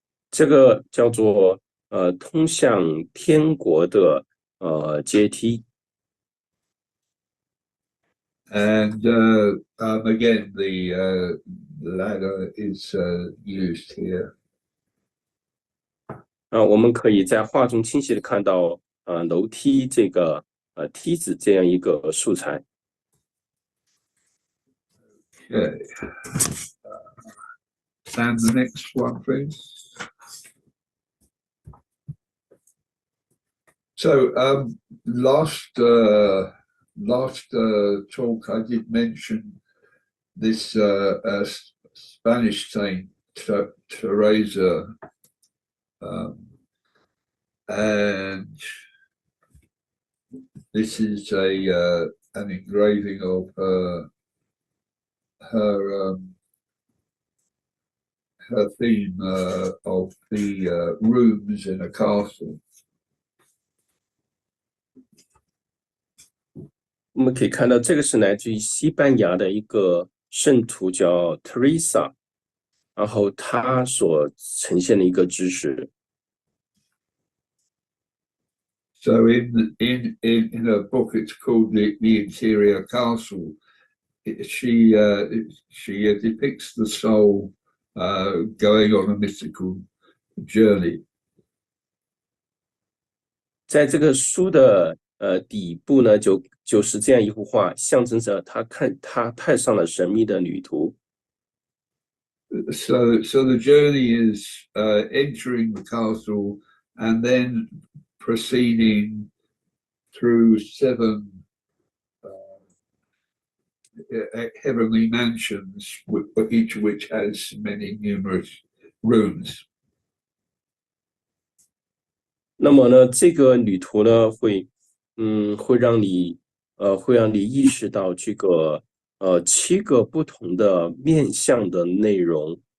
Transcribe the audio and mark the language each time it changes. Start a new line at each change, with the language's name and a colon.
Chinese: 这个叫做通向天国的阶梯。
English: And again, the ladder is used here.
Chinese: 我们可以在画中清晰的看到楼梯这个梯子这样一个素材。
English: Okay. And the next one, please. So last talk I did mention this Spanish saint Teresa, and this is an engraving of her her theme of the rooms in a castle.
Chinese: 我们可以看到，这个是来自于西班牙的一个圣徒叫 Teresa， 然后他所呈现的一个知识。
English: So in a book, it's called the Interior Castle. She depicts the soul going on a mystical journey.
Chinese: 在这个书的底部呢，就是这样一幅画，象征着他踏上了神秘的旅途。
English: So the journey is entering the castle and then proceeding through 7 heavenly mansions, each of which has many numerous rooms.
Chinese: 那么呢，这个旅途呢，会让你意识到这个7个不同的面向的内容。